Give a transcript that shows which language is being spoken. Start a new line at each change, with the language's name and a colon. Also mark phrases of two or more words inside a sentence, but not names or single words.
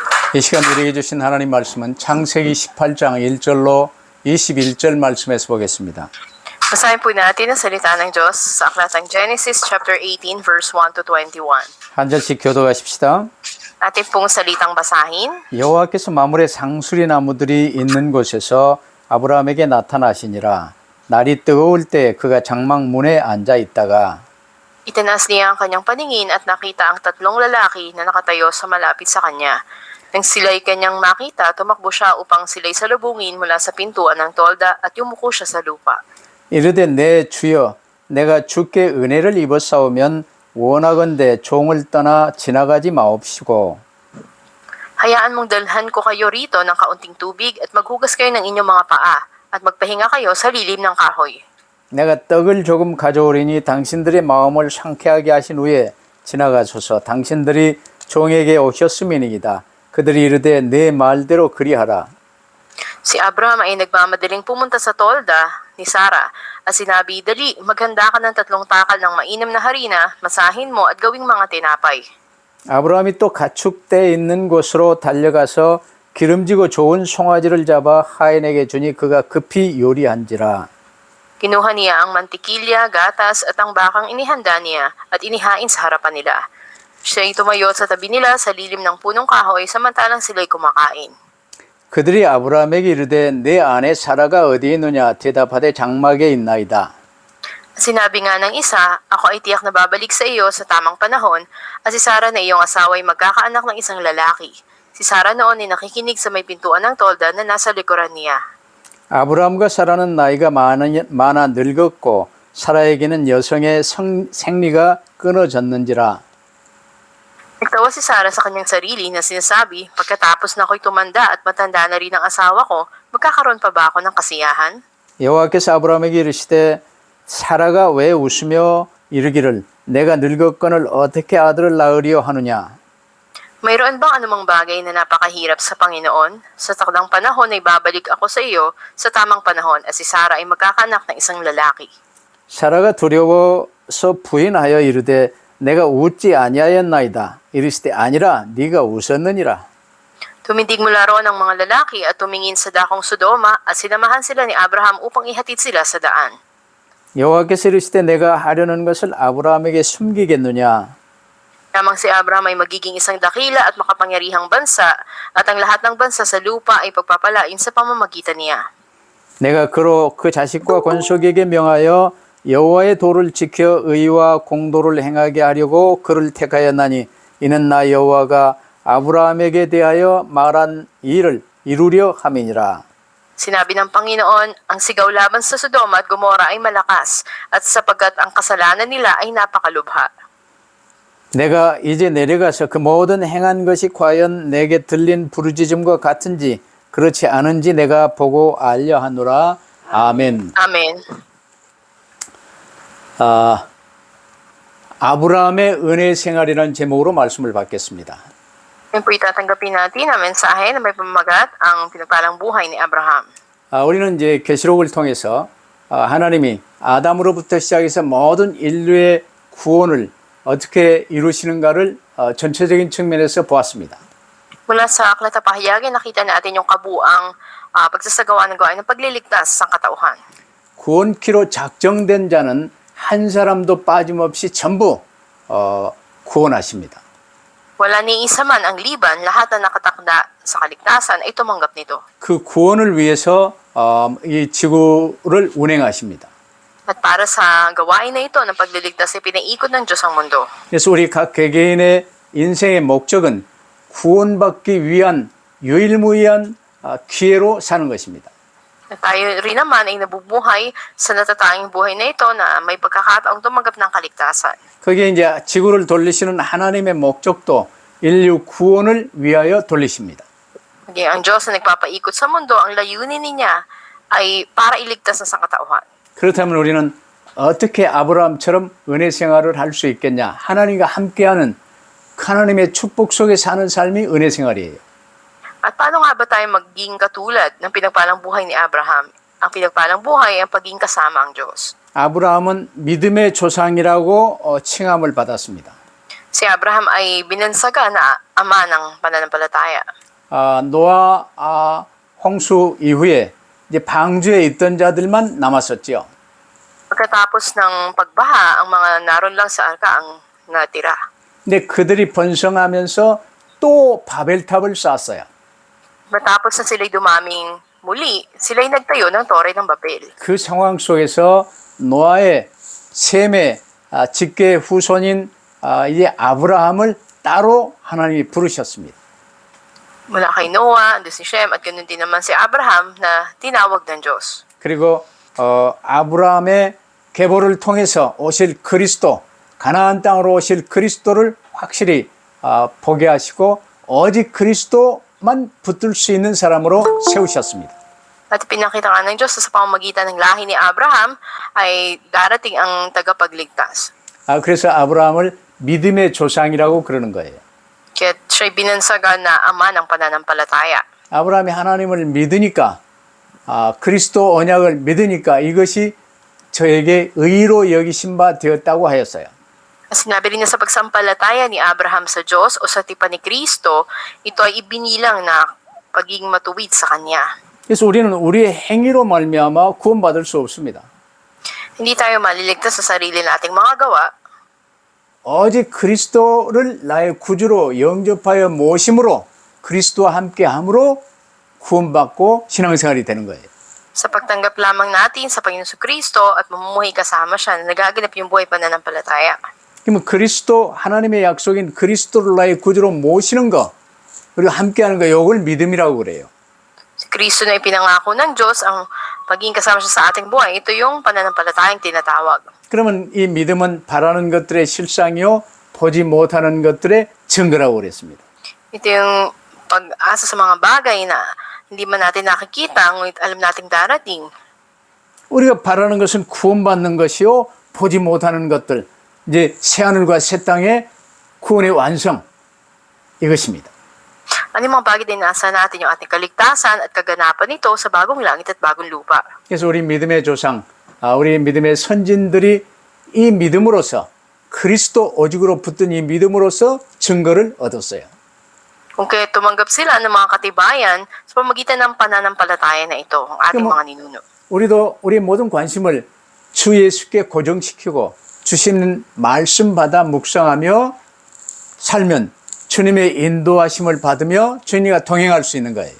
Korean: 이 시간 우리에게 주신 하나님 말씀은 창세기 18장 1절로 21절 말씀에서 보겠습니다.
Filipino: Basahin po natin ang salita ng Diyos sa aklatang Genesis
English: chapter 18 verse 1 to 21.
Korean: 한 절씩 교도하십시다.
Filipino: Atin pong salitang basahin.
Korean: 여호와께서 마물의 상수리 나무들이 있는 곳에서 아브라함에게 나타나시니라. 날이 뜨거울 때 그가 장막 문에 앉아 있다가
Filipino: Itinaas niya ang kanyang paningin at nakita ang tatlong lalaki na nakatayo sa malapit sa kanya. Nang sila'y kanyang makita, tumakbo siya upang sila'y salubungin mula sa pintuan ng tolda at yumuko siya sa lupa.
Korean: 이르되 내 주여 내가 주께 은혜를 입었사오면 원하건대 종을 떠나 지나가지 마옵시고 Hayaan mong dalhan ko kayo rito ng kaunting tubig at maghugas kayo ng inyong mga paa at magpahinga kayo sa lilim ng kahoy. 내가 떡을 조금 가져오리니 당신들의 마음을 상쾌하게 하신 후에 지나가소서. 당신들이 종에게 오셨음이니이다. 그들이 이르되 내 말대로 그리하라.
Filipino: Si Abraham ay nagmamadaling pumunta sa tolda ni Sarah at sinabi, dali, maghanda ka ng 3 takal ng mainam na harina, masahin mo at gawing mga tinapay.
Korean: 아브라함이 또 가축대 있는 곳으로 달려가서 기름지고 좋은 송아지를 잡아 하인에게 주니 그가 급히 요리한지라.
Filipino: Kinuha niya ang mantikilya, gatas at ang bakang inihanda niya at inihain sa harapan nila. Siya'y tumayo sa tabi nila sa lilim ng punong kahoy samantalang sila'y kumakain.
Korean: 그들이 아브라함에게 이르되 내 아내 사라가 어디 있느냐 대답하되 장막에 있나이다.
Filipino: Sinabi nga ng isa, ako ay tiyak na babalik sa iyo sa tamang panahon at si Sarah na iyong asawa ay magkakaanak ng isang lalaki. Si Sarah noon ay nakikinig sa may pintuan ng tolda na nasa likuran niya.
Korean: 아브라함과 사라는 나이가 많아 늙었고 사라에게는 여성의 생리가 끊어졌는지라.
Filipino: Nagtawa si Sarah sa kanyang sarili na sinasabi, pagkatapos na ako'y tumanda at matanda na rin ang asawa ko, magkakaroon pa ba ako ng kasiyahan?
Korean: 여호와께서 아브라함에게 이르시되 사라가 왜 웃으며 이르기를 내가 늙었거늘 어떻게 아들을 낳으리요 하느냐.
Filipino: Mayroon bang anumang bagay na napakahirap sa Panginoon? Sa takdang panahon ay babalik ako sa iyo sa tamang panahon at si Sarah ay magkakanak ng isang lalaki.
Korean: 사라가 두려워서 부인하여 이르되 내가 웃지 아니하였나이다. 이르시되 아니라 네가 웃었느니라.
Filipino: Tumindig mula roon ang mga lalaki at tumingin sa dakong Sodoma at sinamahan sila ni Abraham upang ihatid sila sa daan.
Korean: 여호와께서 이르시되 내가 하려는 것을 아브라함에게 숨기겠느냐.
Filipino: Namang si Abraham ay magiging isang dakila at makapangyarihang bansa at ang lahat ng bansa sa lupa ay pagpapalain sa pamamagitan niya.
Korean: 내가 그로 그 자식과 권속에게 명하여 여호와의 도를 지켜 의와 공도를 행하게 하려고 그를 택하였나니 이는 나 여호와가 아브라함에게 대하여 말한 일을 이루려 함이니라.
Filipino: Sinabi ng Panginoon, ang sigaw laban sa Sodoma at Gomora ay malakas at sapagkat ang kasalanan nila ay napakalubha.
Korean: 내가 이제 내려가서 그 모든 행한 것이 과연 내게 들린 부르짖음과 같은지 그렇지 않은지 내가 보고 알려 하노라. 아멘.
Filipino: Amen.
Korean: 아브라함의 은혜 생활이라는 제목으로 말씀을 받겠습니다.
Filipino: Ngayon po itatanggapin natin ang mensahe na may pamagat ang pinagpalang buhay ni Abraham.
Korean: 우리는 이제 계시록을 통해서 하나님이 아담으로부터 시작해서 모든 인류의 구원을 어떻게 이루시는가를 전체적인 측면에서 보았습니다.
Filipino: Mula sa aklat na pahayagi, nakita natin yung kabuang pagsasagawa ng gawain ng pagliligtas sa katauhan.
Korean: 구원키로 작정된 자는 한 사람도 빠짐없이 전부 구원하십니다.
Filipino: Wala ni isa man ang liban, lahat na nakatakda sa kaligtasan ay tumanggap nito.
Korean: 그 구원을 위해서 이 지구를 운행하십니다.
Filipino: At para sa gawain na ito ng pagliligtas ay pinaikot ng Diyos ang mundo.
Korean: 그래서 우리 각 개개인의 인생의 목적은 구원받기 위한 유일무이한 기회로 사는 것입니다.
Filipino: At tayo rin naman ay nabubuhay sa natatanging buhay na ito na may pagkakataong tumanggap ng kaligtasan.
Korean: 거기에 이제 지구를 돌리시는 하나님의 목적도 인류 구원을 위하여 돌리십니다.
Filipino: Maging ang Diyos na nagpapaikot sa mundo, ang layunin niya ay para iligtas ang sangkatauhan.
Korean: 그렇다면 우리는 어떻게 아브라함처럼 은혜 생활을 할 수 있겠냐? 하나님과 함께하는 하나님의 축복 속에 사는 삶이 은혜 생활이에요.
Filipino: At paano nga ba tayo maging katulad ng pinagpalang buhay ni Abraham? Ang pinagpalang buhay ay ang pagiging kasama ang Diyos.
Korean: 아브라함은 믿음의 조상이라고 칭함을 받았습니다.
Filipino: Si Abraham ay binansaga na ama ng pananampalataya.
Korean: 노아 홍수 이후에 이제 방주에 있던 자들만 남았었죠.
Filipino: Pagkatapos ng pagbaha, ang mga naroon lang sa arka ang natira.
Korean: 근데 그들이 번성하면서 또 바벨탑을 쌓았어요.
Filipino: Matapos na sila'y dumaming muli, sila'y nagtayo ng Tore ng Babel.
Korean: 그 상황 속에서 노아의 셈의 직계 후손인 이제 아브라함을 따로 하나님이 부르셨습니다.
Filipino: Mula kay Noah, andun si Shem, at ganun din naman si Abraham na tinawag ng Diyos.
Korean: 그리고 아브라함의 계보를 통해서 오실 그리스도, 가나안 땅으로 오실 그리스도를 확실히 보게 하시고 오직 그리스도만 붙들 수 있는 사람으로 세우셨습니다.
Filipino: At pinakita nga ng Diyos sa pamamagitan ng lahi ni Abraham ay darating ang tagapagligtas.
Korean: 그래서 아브라함을 믿음의 조상이라고 그러는 거예요.
Filipino: Kaya siya'y binansagan na ama ng pananampalataya.
Korean: 아브라함이 하나님을 믿으니까 그리스도 언약을 믿으니까 이것이 저에게 의로 여기신 바 되었다고 하였어요.
Filipino: Sinabi rin niya sa pagsampalataya ni Abraham sa Diyos o sa tipan ni Kristo, ito ay ibinilang na pagiging matuwid sa Kanya.
Korean: 그래서 우리는 우리의 행위로 말미암아 구원받을 수 없습니다.
Filipino: Hindi tayo maliligtas sa sarili nating mga gawa,
Korean: 오직 그리스도를 나의 구주로 영접하여 모심으로 그리스도와 함께함으로 구원받고 신앙생활이 되는 거예요.
Filipino: sa pagtanggap lamang natin sa Panginoon Kristo at mamumuhay kasama siya na nagaganap yung buhay pananampalataya.
Korean: 그러면 그리스도 하나님의 약속인 그리스도를 나의 구주로 모시는 것 그리고 함께하는 것 이걸 믿음이라고 그래요.
Filipino: Si Kristo na ipinangako ng Diyos ang pagiging kasama siya sa ating buhay. Ito yung pananampalatayang tinatawag.
Korean: 그러면 이 믿음은 바라는 것들의 실상이요 보지 못하는 것들의 증거라고 그랬습니다.
Filipino: Ito yung pag-asa sa mga bagay na hindi man natin nakikita, ngunit alam nating darating.
Korean: 우리가 바라는 것은 구원받는 것이요 보지 못하는 것들 이제 새하늘과 새 땅의 구원의 완성 이것입니다.
Filipino: Ano yung mga bagay din nasa natin yung ating kaligtasan at kaganapan nito sa bagong langit at bagong lupa.
Korean: 그래서 우리 믿음의 조상, 우리 믿음의 선진들이 이 믿음으로써 그리스도 오직으로 붙든 이 믿음으로써 증거를 얻었어요.
Filipino: Kung kaya tumanggap sila ng mga katibayan sa pamagitan ng pananampalataya na ito, ang ating mga ninuno.
Korean: 우리도 우리 모든 관심을 주 예수께 고정시키고 주시는 말씀 받아 묵상하며 살면 주님의 인도하심을 받으며 주님과 동행할 수 있는 거예요.